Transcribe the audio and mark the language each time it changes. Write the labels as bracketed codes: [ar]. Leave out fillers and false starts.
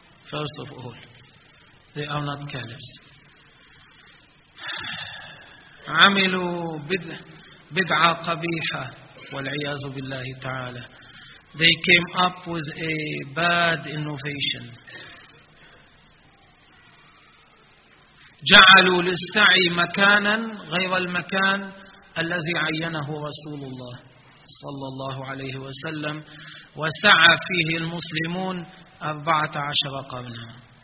[en] First of all, they are not caliphs. [ar] عملوا بدعة قبيحة والعياذ بالله تعالى. [en] They came up with a bad innovation. [ar] جعلوا للسعي مكانا غير المكان الذي عينه رسول الله صلى الله عليه وسلم وسعى فيه المسلمون 14 قرنا.